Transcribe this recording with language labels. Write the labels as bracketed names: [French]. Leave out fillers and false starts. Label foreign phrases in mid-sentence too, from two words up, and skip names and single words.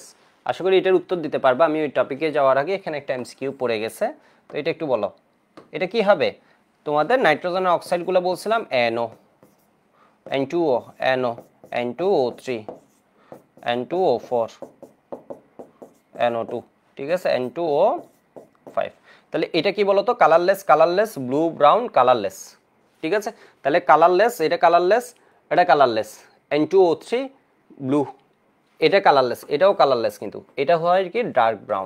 [Bangla] আশা করি এটার উত্তর দিতে পারবা। আমি ওই টপিকে যাওয়ার আগে এখানে একটা এমসিকিউ পড়ে গেছে, তো এটা একটু বলো, এটা কি হবে তোমাদের নাইট্রোজেনের অক্সাইডগুলো বলছিলাম NO N2O NO N2O3 N2O4 NO2, ঠিক আছে, N2O5। তাহলে এটা কি বলতো, [English] colorless, colorless, blue brown colorless, [Bangla] ঠিক আছে। তাহলে কালারলেস, এটা কালারলেস, এটা কালারলেস, N2O3 ব্লু, এটা কালারলেস, এটাও কালারলেস, কিন্তু এটা হয় কি [English] dark brown.